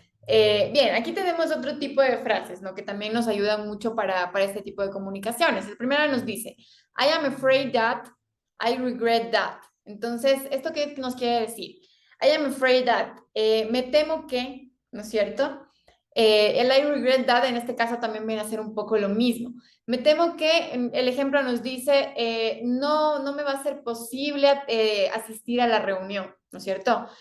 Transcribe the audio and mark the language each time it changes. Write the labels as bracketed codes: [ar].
[es] Bien, aquí tenemos otro tipo de frases, ¿no? Que también nos ayudan mucho para este tipo de comunicaciones. El primero nos dice, [en] I am afraid that, I regret that. [es] Entonces, ¿esto qué nos quiere decir? [en] I am afraid that, [es] me temo que, ¿no es cierto? El [en] I regret that [es] en este caso también viene a ser un poco lo mismo. Me temo que el ejemplo nos dice, no me va a ser posible asistir a la reunión, ¿no es cierto?